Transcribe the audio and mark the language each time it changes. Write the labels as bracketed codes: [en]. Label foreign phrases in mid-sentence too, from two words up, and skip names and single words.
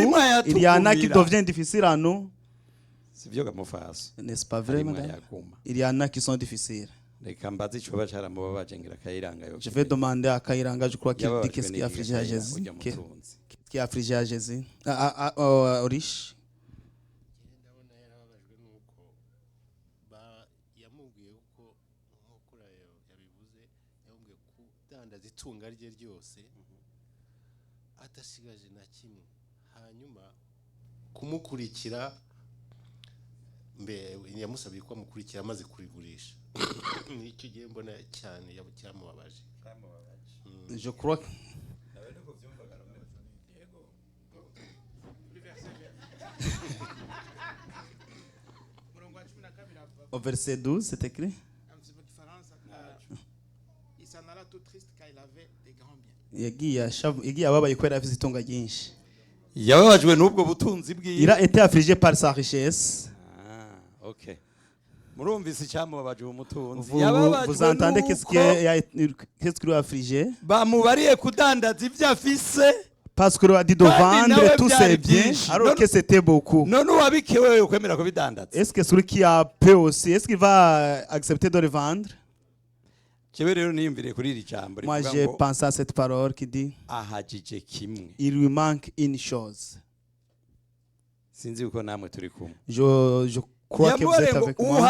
[fr] Il y en a qui deviennent difficiles à nous. N'est-ce pas vrai, madame? Il y en a qui sont difficiles. Je vais demander à Kairanga, je crois qu'il dit qu'est-ce qui a affligé à Jésus. qui a affligé à Jésus, aux riches. [rn] itunga rye ryose atasigaje na kimwe hanyuma kumukurikira mbe yamusabye ko amukurikira amaze kurigurisha nicyo gihe mbona cyane cyamubabaje. [fr] Je crois au verset 12 c'est écrit [rn] yagiye ababaye kubera afite itunga ryinshi. Yababajwe n'ubwo butunzi bwiwe. [fr] Il a été affligé par sa richesse. Okay. [rn] Murumvise icyamubabaje umutunzi. [fr] Vous entendez qu'est-ce qui lui a affligé? [rn] Bamubariye kudandaza ibyo afise. [fr] Parce que lui a dit de vendre tous ses biens alors que c'était beaucoup. [rn] None wabikewe ukwemera ko bidandaza. [fr] Est-ce que celui qui a peu aussi, est-ce qu'il va accepter de le vendre? Moi j'ai pensé à cette parole qui dit il lui manque une chose. Je crois que vous êtes avec moi.